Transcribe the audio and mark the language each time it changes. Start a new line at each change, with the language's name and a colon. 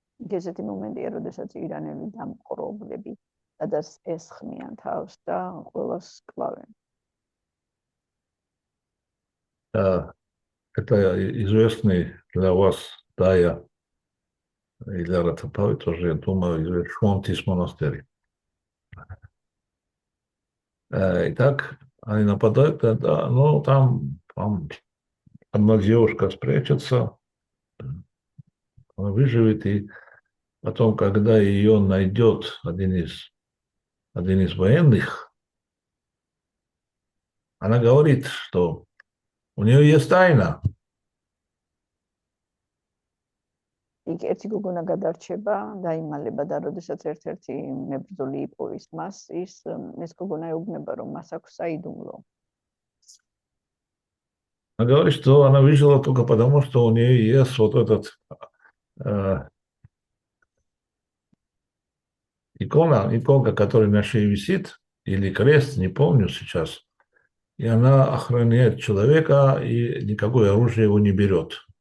Georgian: ესეთი მომენტია, როდესაც ირანელი დამყრობლები სადაც ესხმიან თავს და ყველას კლავენ.
Russian: Это известный для вас Дая или Ратапави, тоже, я думаю, Швонтис монастырь. Итак, они нападают, да, ну, там одна девушка спрячется, она выживет, и потом, когда ее найдет один из военных, она говорит, что у нее есть тайна.
Georgian: იქ ერთი გოგონა გადარჩება, დაიმალება და როდესაც ერთ-ერთი მებრძოლი იპოვის მას, ეს გოგონა ეუბნება, რომ მას აქვს საიდუმლო.
Russian: Она говорит, что она выжила только потому, что у нее есть вот этот иконка, которая на шее висит, или крест, не помню сейчас, и она охраняет человека, и никакое оружие его не берет.